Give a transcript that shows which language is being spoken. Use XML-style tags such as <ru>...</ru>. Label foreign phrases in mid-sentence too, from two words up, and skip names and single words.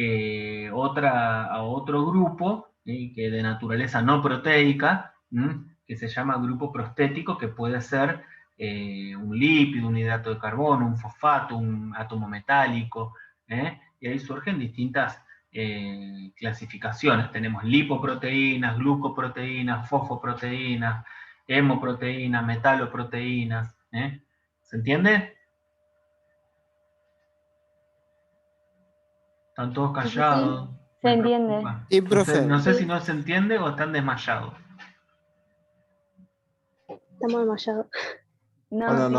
<es>otro grupo, que de naturaleza no proteica, que se llama grupo prostético, que puede ser un lípido, un hidrato de carbono, un fosfato, un átomo metálico, y ahí surgen distintas clasificaciones. Tenemos lipoproteínas, glucoproteínas, fosfoproteínas, hemoproteínas, metaloproteínas. ¿Se entiende? Están todos callados. Sí, se entiende. Sí, profe. No sé si no se entiende o están desmayados. Estamos desmayados. No, sí,</es>